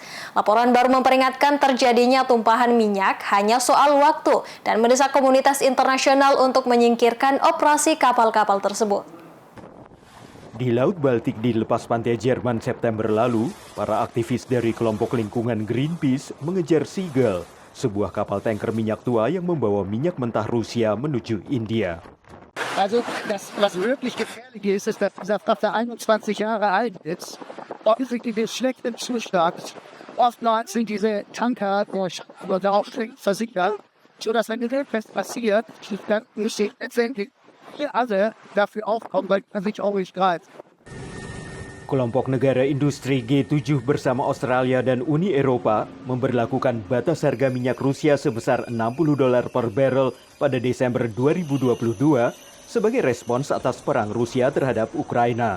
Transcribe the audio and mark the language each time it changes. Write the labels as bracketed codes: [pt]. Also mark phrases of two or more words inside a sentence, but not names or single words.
[id] Laporan baru memperingatkan terjadinya tumpahan minyak hanya soal waktu dan mendesak komunitas internasional untuk menyingkirkan operasi kapal-kapal tersebut. Di Laut Baltik di lepas pantai Jerman September lalu, para aktivis dari kelompok lingkungan Greenpeace mengejar Seagull, sebuah kapal tanker minyak tua yang membawa minyak mentah Rusia menuju India. [de] Also, was wirklich gefährlich ist, dass dieser Frachter 21 Jahre alt ist. Offensichtlich in schlechtem Zustand. Oftmals sind diese Tanker darauf versichert, sodass wenn irgendwas passiert, dann besteht letztendlich alle dafür aufkommen, weil man sich auch nicht greift. [id] Kelompok negara industri G7 bersama Australia dan Uni Eropa memberlakukan batas harga minyak Rusia sebesar $60 per barrel pada Desember 2022 sebagai respons atas perang Rusia terhadap Ukraina.